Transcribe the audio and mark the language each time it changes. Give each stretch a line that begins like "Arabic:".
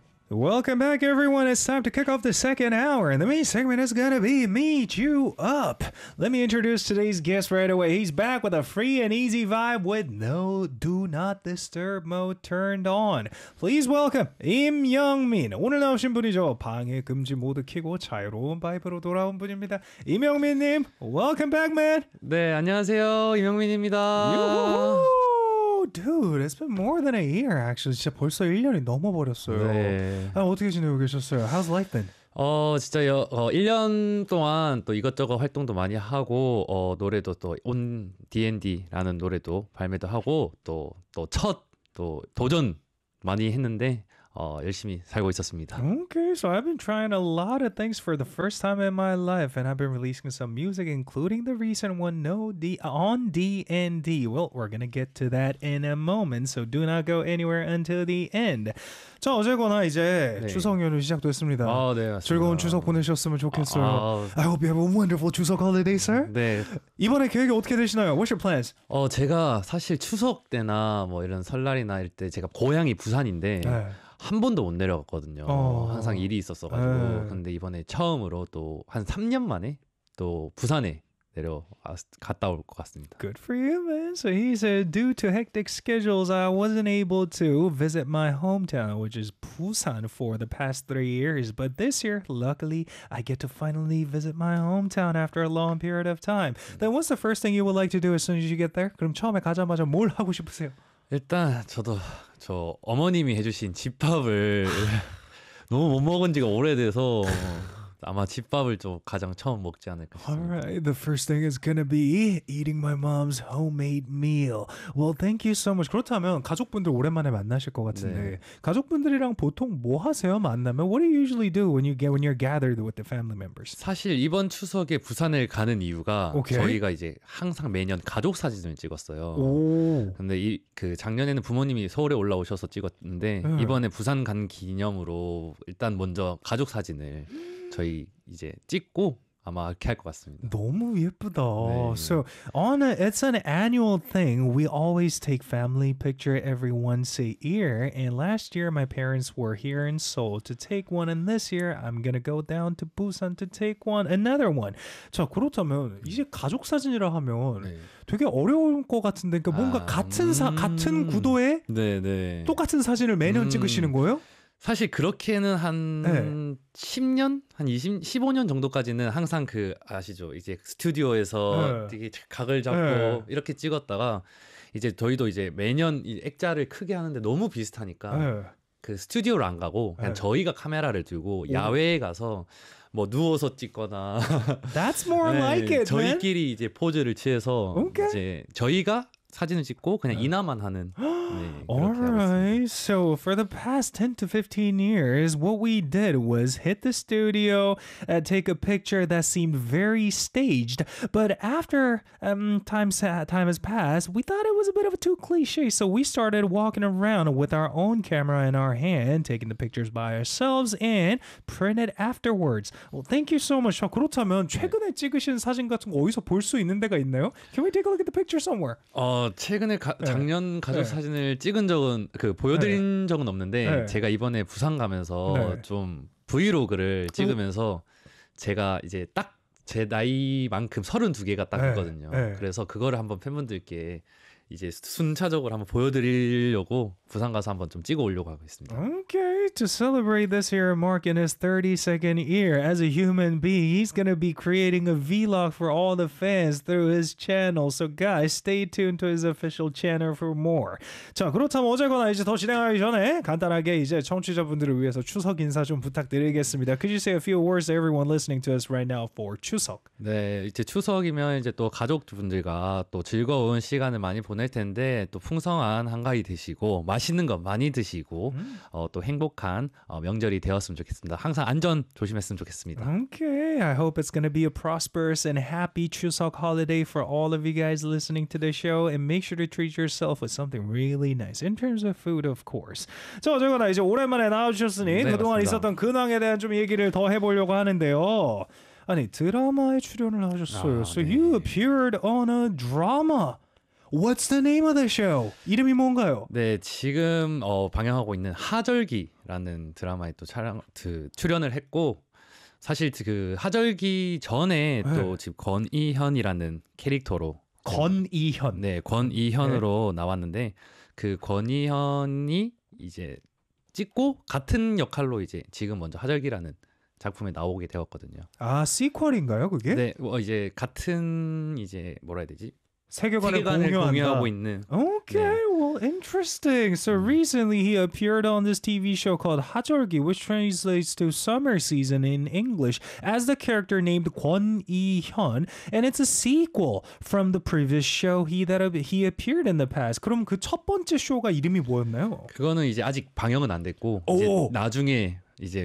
English: Welcome back, everyone. It's time to kick off the second hour, and the main segment is going to be Meet You Up. Let me introduce today's guest right away. He's back with a free and easy vibe with no do not disturb mode turned on. Please welcome Im Young-min.
Korean: 오늘 나오신 분이죠. 방해 금지 모두 켜고 자유로운 바이브로 돌아온 분입니다.
English: 임 영민님, welcome back, man.
Korean: 네, 안녕하세요. 임 영민입니다.
English: Dude, it's been more than a year, actually.
Korean: 진짜 벌써 1년이 넘어버렸어요. 네. 아, 어떻게 지내고 계셨어요?
English: How's life been?
Korean: 진짜 1년 동안 또 이것저것 활동도 많이 하고 노래도 또 On D&D라는 노래도 발매도 하고 또 첫 또 도전 많이 했는데 열심히 살고 있었습니다.
English: Okay, so I've been trying a lot of things for the first time in my life, and I've been releasing some music, including the recent one, On D&D. Well, we're gonna get to that in a moment, so do not go anywhere until the end.
Korean: 자, 어쨌거나 이제 네. 추석 연휴 시작됐습니다. 아, 네, 맞습니다. 즐거운 추석 보내셨으면 좋겠어요.
English: I hope you have a wonderful 추석 holiday, sir.
Korean: 네. 이번에 계획이 어떻게 되시나요?
English: What's your plans?
Korean: 제가 사실 추석 때나 뭐 이런 설날이나 이럴 때 제가 고향이 부산인데 네. 한 번도 못 내려갔거든요. 항상 일이 있었어가지고. 에이. 근데 이번에 처음으로 또 한 3년 만에 또 부산에 갔다 올 것 같습니다.
English: Good for you, man. So he said, due to hectic schedules, I wasn't able to visit my hometown, which is Busan, for the past 3 years. But this year, luckily, I get to finally visit my hometown after a long period of time. Then what's the first thing you would like to do as soon as you get there?
Korean: 그럼 처음에 가자마자 뭘 하고 싶으세요? 일단 저도 저 어머님이 해주신 집밥을 너무 못 먹은 지가 오래돼서 아마 집밥을 좀 가장 처음 먹지 않을까 싶습니다.
English: All right, the first thing is gonna be eating my mom's homemade meal. Well, thank you so much.
Korean: 그렇다면 가족분들 오랜만에 만나실 것 같은데 네. 가족분들이랑 보통 뭐 하세요? 만나면
English: What do you usually do when you're gathered with the family members?
Korean: 사실 이번 추석에 부산을 가는 이유가
English: okay.
Korean: 저희가 이제 항상 매년 가족 사진을 찍었어요. 오. 근데 그 작년에는 부모님이 서울에 올라오셔서 찍었는데 이번에 부산 간 기념으로 일단 먼저 가족 사진을 저희 이제 찍고 아마 이렇게 할 것 같습니다. 너무 예쁘다. 네.
English: So on it's an annual thing. We always take family picture every once a year. And last year my parents were here in Seoul to take one. And this year I'm gonna go down to Busan to take one. Another one.
Korean: 자 그렇다면 이제 가족 사진이라 하면 네. 되게 어려울 것 같은데, 그러니까 뭔가 같은 구도에 네, 네. 똑같은 사진을 매년 찍으시는 거예요? 사실 그렇게는 한 네. 10년? 한 15년 정도까지는 항상 그 아시죠? 이제 스튜디오에서 네. 이렇게 각을 잡고 네. 이렇게 찍었다가 이제 저희도 이제 매년 이 액자를 크게 하는데 너무 비슷하니까 네. 그 스튜디오를 안 가고 그냥 네. 저희가 카메라를 들고 야외에 가서 뭐 누워서 찍거나
English: That's more 네, like it,
Korean: 저희끼리
English: man.
Korean: 이제 포즈를 취해서
English: okay.
Korean: 이제 저희가 사진을 찍고 그냥 네. 이나만 하는
English: 네, All right. So for the past 10 to 15 years, what we did was hit the studio and take a picture that seemed very staged. But after time has passed, we thought it was a bit of a too cliche. So we started walking around with our own camera in our hand, taking the pictures by ourselves and printed afterwards. Well, thank you so much.
Korean: 그렇다면 최근에 찍으신 사진 같은 거 어디서 볼 수 있는 데가 있나요?
English: Can we take a look at the picture somewhere?
Korean: 최근에 작년 가족 사진을 찍은 적은 보여드린 네. 적은 없는데 네. 제가 이번에 부산 가면서 네. 좀 브이로그를 찍으면서 제가 이제 딱 제 나이만큼 32개가 딱 있거든요. 네. 그래서 그거를 한번 팬분들께 이제 순차적으로 한번 보여드리려고 부산 가서 한번 좀 찍어오려고 하고 있습니다.
English: Okay, to celebrate this year, Mark in his 32nd year as a human being, he's gonna be creating a vlog for all the fans through his channel. So guys, stay tuned to his official channel for more.
Korean: 자, 그렇다면 어쨌거나 이제 더 진행하기 전에 간단하게 이제 청취자분들을 위해서 추석 인사 좀 부탁드리겠습니다.
English: Could you say a few words to everyone listening to us right now for 추석?
Korean: 네, 이제 추석이면 이제 또 가족분들과 또 즐거운 시간을 많이 보낼 텐데 또 풍성한 한가위 되시고 맛있는 거 많이 드시고 또 행복한 명절이 되었으면 좋겠습니다. 항상 안전 조심했으면 좋겠습니다.
English: Okay, I hope it's going to be a prosperous and happy Chuseok holiday for all of you guys listening to the show and make sure to treat yourself with something really nice in terms of food, of course.
Korean: 자, 어쨌거나 이제 오랜만에 나와주셨으니 네, 그동안 맞습니다. 있었던 근황에 대한 좀 얘기를 더 해보려고 하는데요. 아니 드라마에 출연을 하셨어요.
English: 아, so 네. you appeared on a drama. What's the name of the show?
Korean: 이름이 뭔가요? 네, 지금 방영하고 있는 하절기라는 드라마에 또 출연을 했고 사실 그 하절기 전에 네. 또 지금 권이현이라는 캐릭터로 권이현 네, 권이현으로 네. 나왔는데 그 권이현이 이제 찍고 같은 역할로 이제 지금 먼저 하절기라는 작품에 나오게 되었거든요. 아, 시퀄인가요, 그게? 네, 이제 같은 이제 뭐라 해야 되지? 세계관을 공유하고 있는.
English: Okay, 네. well, interesting. So recently he appeared on this TV show called 하절기, which translates to summer season in English, as the character named 권이현, and it's a sequel from the previous show he appeared in the past.
Korean: 그럼 그 첫 번째 쇼가 이름이 뭐였나요? 그거는 이제 아직 방영은 안 됐고 이제 나중에 이제